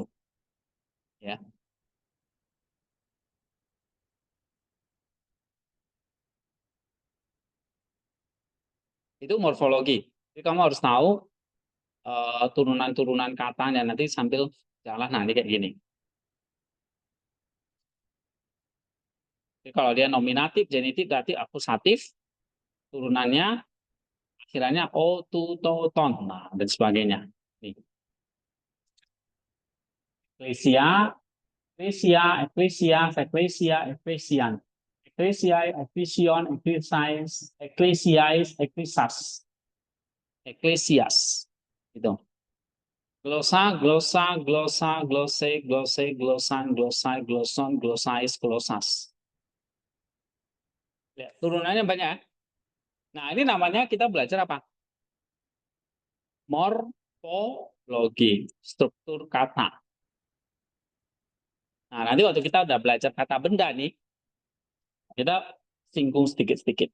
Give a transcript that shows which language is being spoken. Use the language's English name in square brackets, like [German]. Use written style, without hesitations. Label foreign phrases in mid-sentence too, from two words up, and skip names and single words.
[Indonesian] Ya. Itu morfologi. Jadi kamu harus tahu turunan-turunan katanya nanti sambil jalan nanti kayak gini. Jadi kalau dia nominatif, genitif berarti akusatif, turunannya akhirnya o, tu, to, ton, nah, dan sebagainya. Nih. [Greek] Ἐκκλησία, ἐκκλησία, ἐκκλησία, ἐκκλησία, ἐκκλησίαν. Ἐκκλησίαι, ἐκκλησιῶν, ἐκκλησίαις, ἐκκλησίαις, ἐκκλησίας, ἐκκλησίας. [Indonesian] Itu. [Greek] Γλῶσσα, γλῶσσα, γλῶσσα, γλώσσης, γλώσσῃ, γλῶσσαν, γλῶσσαι, γλωσσῶν, γλώσσαις, γλώσσας. [Indonesian] Ya, turunannya banyak. Nah, ini namanya kita belajar apa? Morfologi, struktur kata. Nah, nanti waktu kita udah belajar kata benda nih, kita singgung sedikit-sedikit.